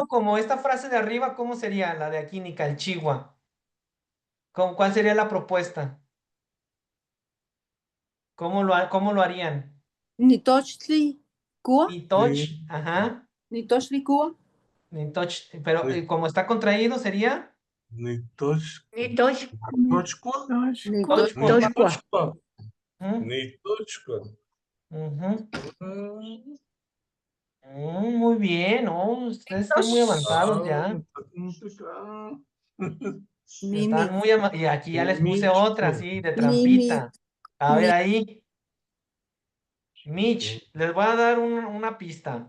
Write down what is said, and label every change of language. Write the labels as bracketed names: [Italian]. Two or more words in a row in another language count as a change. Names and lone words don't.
[Spanish] hacerlo como esta frase de arriba, ¿cómo sería la de aquí, Nicalchigua? ¿Cuál sería la propuesta? ¿Cómo lo harían? [Nahuatl languages] Ni tochtli. Cuba. Ni [Spanish] Sí, Toch, ajá, [Nahuatl languages] Ni tochtli. Cuba. ni Toch, pero [Spanish] sí. como está contraído sería [Nahuatl languages] Ni toch, Ni tosh, tochcua, Ni Tochcua. ni toshkua. tochcua, [Spanish] Ujú, [Nahuatl languages] ni tochcua. [Spanish] ujú. Mm, Muy bien, ¿no? Ustedes están muy avanzados ya. ah, Mimi. Están y aquí ya les puse Micho. otra, así, de Mimi. trampita. A ver Mi ahí, Mitch, les voy a dar una pista.